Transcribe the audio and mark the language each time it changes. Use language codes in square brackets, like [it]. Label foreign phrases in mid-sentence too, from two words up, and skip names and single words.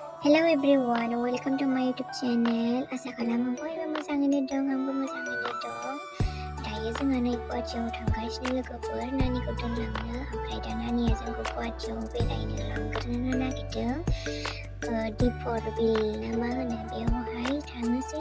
[en] Hello everyone, welcome to my YouTube channel. [brx] Asa खालामो बयबो मोजाङैनो दं, आंबो मोजाङैनो दं. दायो जोङो नै गुवाहाटियाव थांगासिनो लोगोफोर, नानिखौ दोनलांनो. ओमफ्राय दा नानिया जोंखौ गुवाहाटियाव बेरायनो लांग्रोनो नागिरदों. दिपर बिल ना मा होनो बेयावहाय थांनोसै.